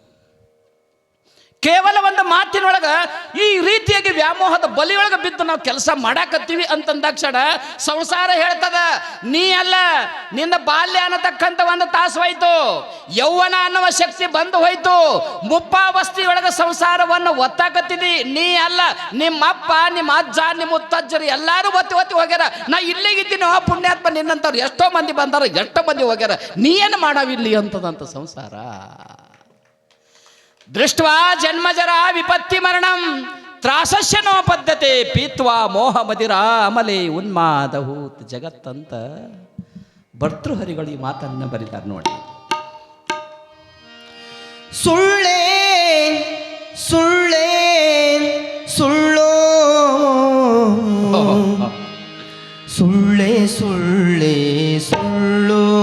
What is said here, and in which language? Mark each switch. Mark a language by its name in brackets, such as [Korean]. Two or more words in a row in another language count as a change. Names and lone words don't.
[Kannada] ಕೇವಲ ಒಂದು ಮಾತಿನೊಳಗೆ ಈ ರೀತಿಯಾಗಿ ವ್ಯಾಮೋಹದ ಬಲಿಯೊಳಗೆ ಬಿದ್ದು ನಾವು ಕೆಲಸ ಮಾಡಾಕತ್ತೀವಿ ಅಂತಂದಾಕ್ಷಣ ಸಂಸಾರ ಹೇಳ್ತದ, ನೀ ಅಲ್ಲ, ನಿನ್ನ ಬಾಲ್ಯ ಅನ್ನತಕ್ಕಂಥ ಒಂದು ತಾಸು ಹೋಯ್ತು, ಯೌವನ ಅನ್ನುವ ಶಕ್ತಿ ಬಂದು ಹೋಯ್ತು, ಮುಪ್ಪಾವಸ್ಥೆಯೊಳಗೆ ಸಂಸಾರವನ್ನು ಒತ್ತಾಕತ್ತಿದಿ. ನೀ ಅಲ್ಲ, ನಿಮ್ಮಪ್ಪ, ನಿಮ್ಮ ಅಜ್ಜ, ನಿಮ್ಮ ಮುತ್ತಜ್ಜರು ಎಲ್ಲರೂ ಒತ್ತಿ ಹೋಗ್ಯಾರ. ನಾ ಇಲ್ಲಿಗಿದ್ದೀನಿ, ಪುಣ್ಯಾತ್ಮ ನಿನ್ನಂಥವ್ರು ಎಷ್ಟೋ ಮಂದಿ ಬಂದಾರ, ಎಷ್ಟೋ ಮಂದಿ ಹೋಗ್ಯಾರ, ನೀ ಏನು ಮಾಡಾವಿಲ್ಲಿ ಅಂತದಂತ ಸಂಸಾರ. [Sanskrit] ದೃಷ್ಟ್ವಾ ಜನ್ಮಜರ ವಿಪತ್ತಿ ಮರಣಂ ತ್ರಾಸಸ್ಯ ನೋ ಪದ್ಧತೆ ಪೀತ್ವಾ ಮೋಹ ಮದಿರ ಅಮಲೆ ಉನ್ಮಾದಹೂತ್ ಜಗತ್ತಂತ [Kannada] ಭರ್ತೃಹರಿಗಳು ಈ ಮಾತನ್ನ ಬರೀತಾರೆ ನೋಡಿ. ಸುಳ್ಳೇ ಸುಳ್ಳೇ ಸುಳ್ಳೋ ಸುಳ್ಳೇ ಸುಳ್ಳೇ ಸುಳ್ಳೋ